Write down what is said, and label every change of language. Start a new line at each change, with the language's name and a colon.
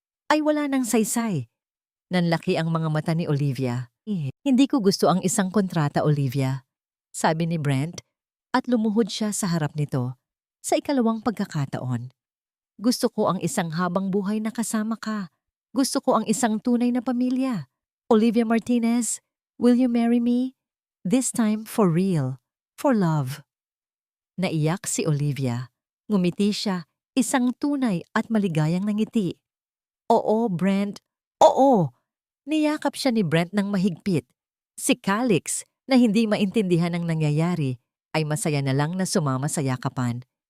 Filipino: Ay wala nang saysay. Nanlaki ang mga mata ni Olivia. "Hindi ko gusto ang isang kontrata, Olivia," sabi ni Brent, at lumuhod siya sa harap nito. "Sa ikalawang pagkakataon. Gusto ko ang isang habang buhay na kasama ka. Gusto ko ang isang tunay na pamilya.
English: Olivia Martinez, will you marry me? This time for real, for love."
Filipino: Naiyak si Olivia. Ngumiti siya, isang tunay at maligayang nangiti. "Oo, Brent. Oo!" Niyakap siya ni Brent ng mahigpit. Si Calix, na hindi maintindihan ang nangyayari, ay masaya na lang na sumama sa yakapan.